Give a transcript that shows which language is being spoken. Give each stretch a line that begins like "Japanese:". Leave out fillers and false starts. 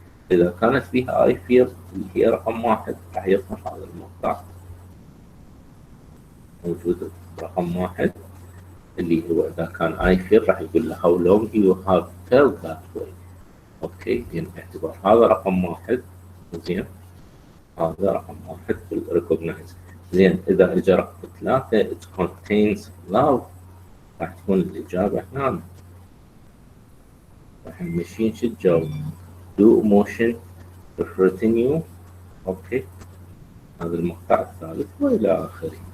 Arabic: إذا كانت فيها أي فير اللي هي رقم واحد راح يظهر هذا المقطع موجود رقم واحد، اللي هو إذا كان أي فير راح يقول له
English: how long you have felt that way.
Arabic: أوكي، يعني باعتبار هذا رقم واحد. زين، هذا رقم واحد في الريكوجنايز. زين، إذا إجا رقم ثلاثة
English: it contains love،
Arabic: راح تكون الإجابة هنا. راح نمشي شو تجاوب؟
English: do emotion reflecting you.
Arabic: أوكي، هذا المقطع الثالث وإلى آخره.